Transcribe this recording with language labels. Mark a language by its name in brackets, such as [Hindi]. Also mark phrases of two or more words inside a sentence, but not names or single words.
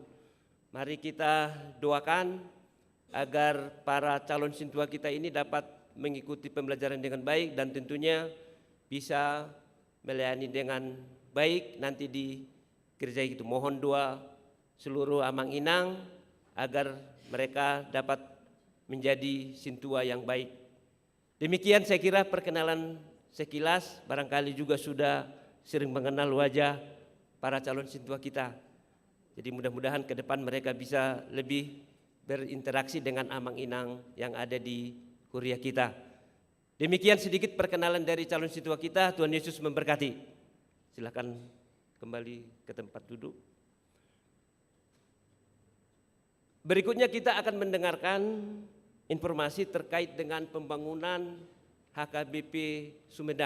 [Indonesian] Mari kita doakan agar para calon sintua kita ini dapat mengikuti pembelajaran dengan baik dan tentunya bisa melayani dengan baik nanti di gereja itu. Mohon doa seluruh [Batak Toba] amang inang [Indonesian] agar mereka dapat menjadi sintua yang baik. Demikian saya kira perkenalan sekilas, barangkali juga sudah sering mengenal wajah para calon sintua kita. Jadi mudah-mudahan ke depan mereka bisa lebih berinteraksi dengan [Batak Toba] amang inang [Indonesian] yang ada di kuria kita. Demikian sedikit perkenalan dari calon sintua kita. Tuhan Yesus memberkati. Silakan kembali ke tempat duduk. Berikutnya kita akan mendengarkan informasi terkait dengan pembangunan HKBP Sumedang.